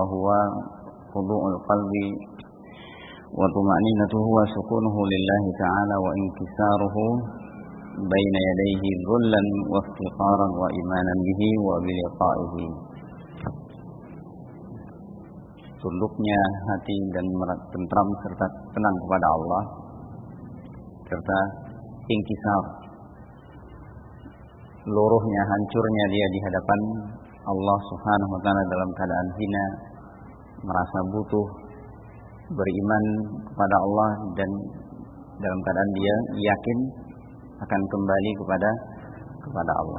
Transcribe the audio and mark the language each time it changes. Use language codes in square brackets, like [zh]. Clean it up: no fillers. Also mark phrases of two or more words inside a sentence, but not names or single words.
[ar] هو خضوع القلب وطمأنينته وسكونه لله تعالى وانكساره بين يديه ذلا وافتقارا وإيمانا به وبلقائه. [id] Tunduknya hati dan tentram serta tenang kepada Allah serta inkisar, luruhnya, hancurnya dia di hadapan Allah [ar] سبحانه وتعالى [id] dalam keadaan hina, merasa butuh, beriman kepada Allah dan dalam keadaan dia yakin akan kembali kepada Allah.